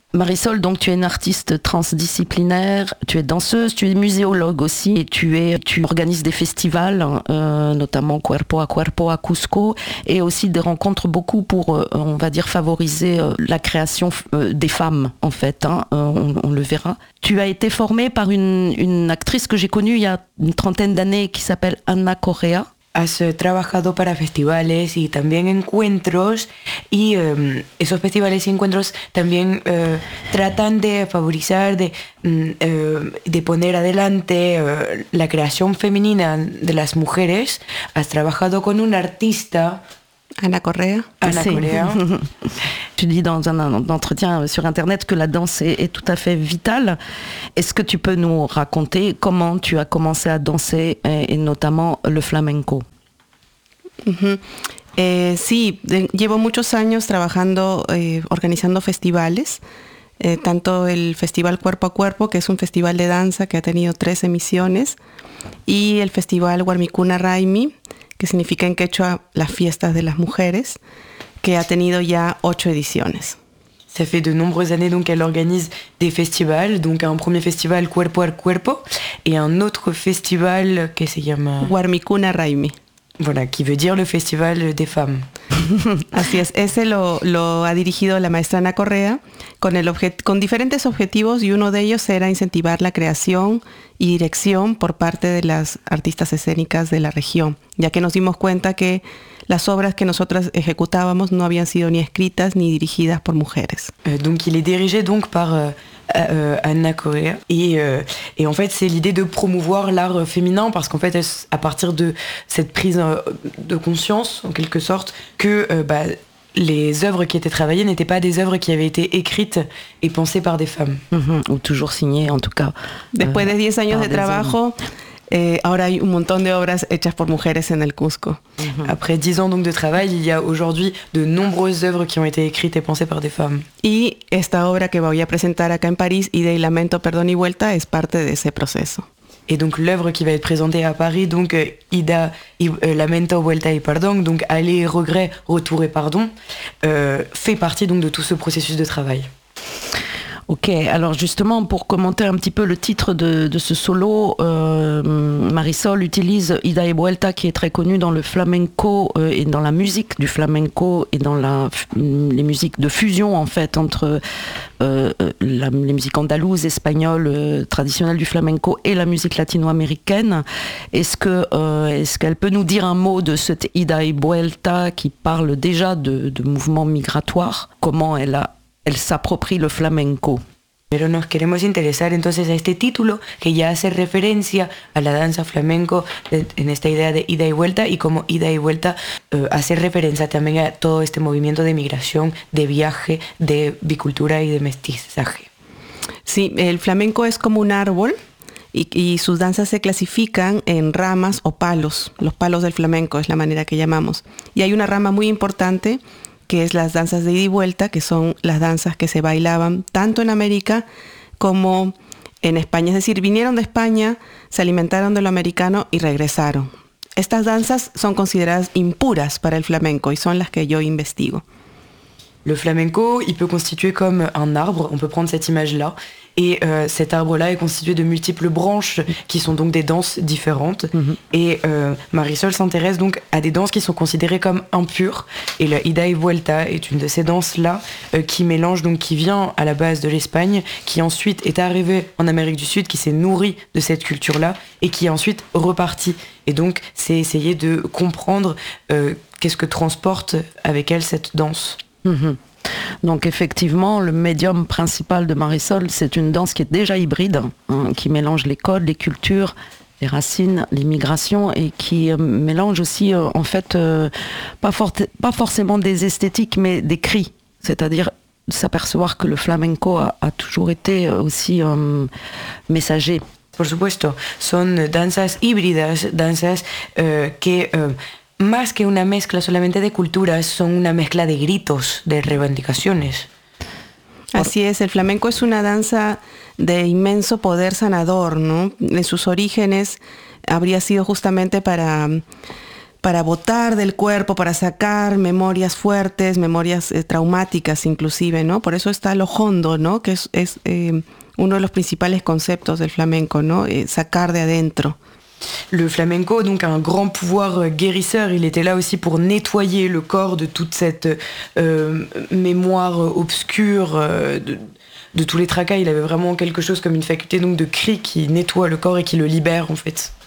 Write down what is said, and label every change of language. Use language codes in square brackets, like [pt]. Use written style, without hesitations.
[fr] Marisol, donc tu es une artiste transdisciplinaire, tu es danseuse, tu es muséologue aussi et tu organises des festivals, notamment Cuerpo a Cuerpo à Cusco, et aussi des rencontres beaucoup pour, on va dire, favoriser la création des femmes, en fait, hein, on le verra. Tu as été formée par une actrice que j'ai connue il y a une trentaine d'années qui s'appelle Anna Correa. [es] Has trabajado para festivales y también encuentros, y esos festivales y encuentros también tratan de favorizar, de poner adelante la creación femenina de las mujeres. Has trabajado con un artista. Ana Correa. Ana Correa. [fr] Tu dis dans un entretien sur Internet que la danse est tout à fait vitale. Est-ce que tu peux nous raconter comment tu as commencé à danser, et notamment le flamenco? Uh-huh. [es] Sí, llevo muchos años trabajando, organizando festivales, tanto el Festival Cuerpo a Cuerpo, que es un festival de danza que ha tenido 3 emisiones, y el Festival Warmikuna Raimi, que significa en quechua las fiestas de las mujeres, que ha tenido ya 8 ediciones. [fr] Ça fait de nombreuses années donc qu'elle organise des festivals, donc un premier festival Cuerpo a Cuerpo et un autre festival [es] que se llama [fr] Warmikuna Raimi. Voilà, qui veut dire le festival des femmes. [es] Así es, ese lo ha dirigido la maestra Ana Correa con diferentes objetivos, y uno de ellos era incentivar la creación y dirección por parte de las artistas escénicas de la región, ya que nos dimos cuenta que las obras que nosotras ejecutábamos no habían sido ni escritas ni dirigidas por mujeres. [fr] Donc il est dirigé donc par Ana Correa, et en fait c'est l'idée de promouvoir l'art féminin, parce qu'en fait à partir de cette prise de conscience en quelque sorte que les œuvres qui étaient travaillées n'étaient pas des œuvres qui avaient été écrites et pensées par des femmes. Mm-hmm. Ou toujours signées en tout cas. [es] Después de 10 años de trabajo, ahora hay un montón de obras hechas por mujeres en el Cusco. Mm-hmm. [fr] Après 10 ans donc de travail, il y a aujourd'hui de nombreuses œuvres qui ont été écrites et pensées par des femmes. [es] Y esta obra que voy a presentar acá en París, Ida y Lamento, Perdón y Vuelta, es parte de ese proceso. [fr] Et donc l'œuvre qui va être présentée à Paris, donc Ida, Lamento, Vuelta y Pardon, donc Aller, Regret, Retour et Pardon, fait partie donc de tout ce processus de travail. Ok, alors justement pour commenter un petit peu le titre de ce solo, Marisol utilise Ida y Vuelta, qui est très connue dans le flamenco et dans la musique du flamenco et dans les musiques de fusion en fait entre les musiques andalouses, espagnoles, traditionnelles du flamenco et la musique latino-américaine. Est-ce qu'elle peut nous dire un mot de cette Ida y Vuelta qui parle déjà de mouvements migratoires? Comment elle a [es] Él se apropia el flamenco. Pero nos queremos interesar entonces a este título que ya hace referencia a la danza flamenco en esta idea de ida y vuelta, y como ida y vuelta hace referencia también a todo este movimiento de migración, de viaje, de bicultura y de mestizaje. Sí, el flamenco es como un árbol y sus danzas se clasifican en ramas o palos. Los palos del flamenco es la manera que llamamos. Y hay una rama muy importante que es las danzas de ida y vuelta, que son las danzas que se bailaban tanto en América como en España. Es decir, vinieron de España, se alimentaron de lo americano y regresaron. Estas danzas son consideradas impuras para el flamenco y son las que yo investigo. [fr] Le flamenco, il peut constituer comme un arbre, on peut prendre cette image-là, et cet arbre-là est constitué de multiples branches qui sont donc des danses différentes. Mm-hmm. Et Marisol s'intéresse donc à des danses qui sont considérées comme impures, et la Ida y Vuelta est une de ces danses-là qui mélange, donc qui vient à la base de l'Espagne, qui ensuite est arrivée en Amérique du Sud, qui s'est nourrie de cette culture-là, et qui est ensuite repartie. Et donc c'est essayer de comprendre qu'est-ce que transporte avec elle cette danse. Mmh. Donc effectivement, le médium principal de Marisol, c'est une danse qui est déjà hybride, hein, qui mélange les codes, les cultures, les racines, l'immigration, et qui mélange aussi, en fait, pas forcément des esthétiques, mais des cris. C'est-à-dire s'apercevoir que le flamenco a toujours été aussi messager. [es] Por supuesto, son danzas híbridas, danzas que... Más que una mezcla solamente de culturas, son una mezcla de gritos, de reivindicaciones. Así es, el flamenco es una danza de inmenso poder sanador, ¿no? En sus orígenes habría sido justamente para botar del cuerpo, para sacar memorias fuertes, memorias traumáticas inclusive, ¿no? Por eso está lo hondo, ¿no? Que es uno de los principales conceptos del flamenco, ¿no? Sacar de adentro. [fr] Le flamenco, donc, a un grand pouvoir guérisseur. Il était là aussi pour nettoyer le corps de toute cette mémoire obscure, de tous les tracas. Il avait vraiment quelque chose comme une faculté donc, de cri qui nettoie le corps et qui le libère, en fait.